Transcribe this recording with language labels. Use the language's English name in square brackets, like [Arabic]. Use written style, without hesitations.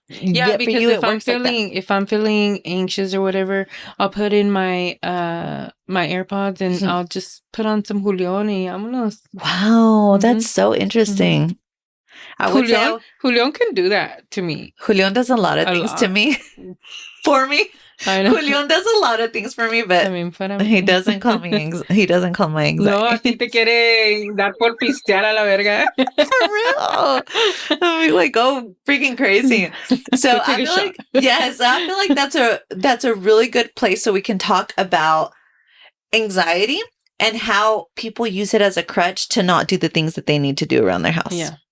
[English] because if I'm feeling anxious or whatever, I'll put in my my AirPods and I'll just put on some Julián y vámonos. Wow, that's so interesting. Julián can do that to me. Julián does a lot of things to me. For me. I know. Julián does a lot of things for me, but he doesn't call me. He doesn't call my anxiety. [Spanish] No, a ti te quiere dar por pistear a la verga. [English] For real. I mean, like, go freaking crazy. So I feel like, I feel like that's a really good place so we can talk about anxiety and how people use it as a crutch to not do the things that they need to do around their house. Yeah.